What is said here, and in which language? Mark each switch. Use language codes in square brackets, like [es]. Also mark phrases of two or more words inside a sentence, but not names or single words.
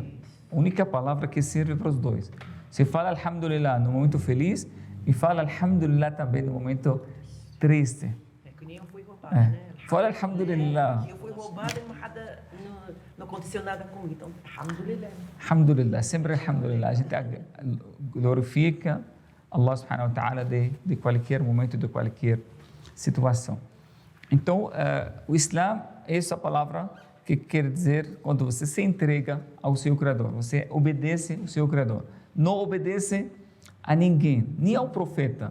[pt] A única palavra que serve para os dois. Você fala alhamdulillah no momento feliz e fala alhamdulillah também no momento triste. É que nem eu fui roubada, né? Fala alhamdulillah. Eu fui roubada e não aconteceu nada comigo. Então, alhamdulillah. Alhamdulillah, sempre alhamdulillah. A gente glorifica [ar] الله سبحانه وتعالى [pt] de qualquer momento, de qualquer situação. Então, o Islã é essa palavra que quer dizer quando você se entrega ao seu Criador, você obedece ao seu Criador. Não obedece a ninguém, nem ao profeta.